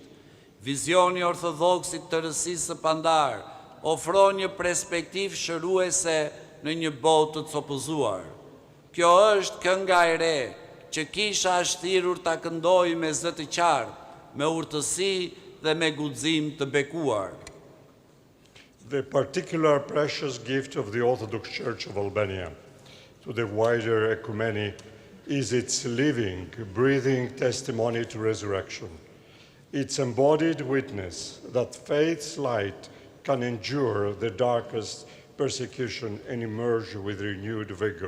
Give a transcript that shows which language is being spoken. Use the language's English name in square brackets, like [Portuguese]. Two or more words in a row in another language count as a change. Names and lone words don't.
[Albanian] Vizioni ortodoksit të rësisë së pandar ofron një perspektivë shëruese në një botë të copëzuar. Kjo është kënga e re që kisha është thirrur ta këndojë me zë të qartë, me urtësi dhe me guxim të bekuar. [English] The particular precious gift of the Orthodox Church of Albania to the wider ecumeny is its living, breathing testimony to resurrection. Its embodied witness that faith's light can endure the darkest persecution and emerge with renewed vigor.